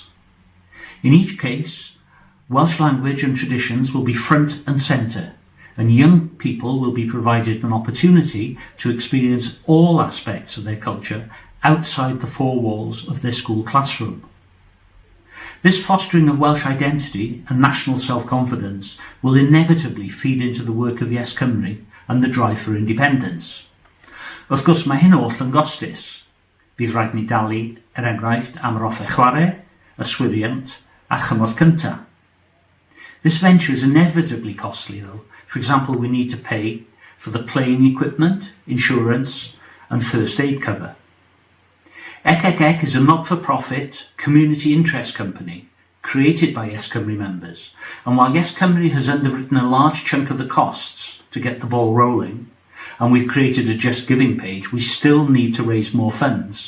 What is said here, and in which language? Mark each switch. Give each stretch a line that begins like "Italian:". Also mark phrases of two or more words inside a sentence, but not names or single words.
English: In each case, Welsh language and traditions will be front and centre, and young people will be provided an opportunity to experience all aspects of their culture outside the 4 walls of their school classroom. This fostering of Welsh identity and national self-confidence will inevitably feed into the work of Yes Cymru and the drive for independence.
Welsh: Wrth gwrs, mae hyn oll yn gostus. Bydd rhaid ni dalu, enghraifft, am yr offer chwarae, yswiriant a chymorth cyntaf.
English: This venture is inevitably costly though. For example, we need to pay for the playing equipment, insurance and first aid cover. Ec is a not-for-profit community interest company created by Yes Cymru members, and while Yes Cymru has underwritten a large chunk of the costs to get the ball rolling, and we've created a Just Giving page, we still need to raise more funds.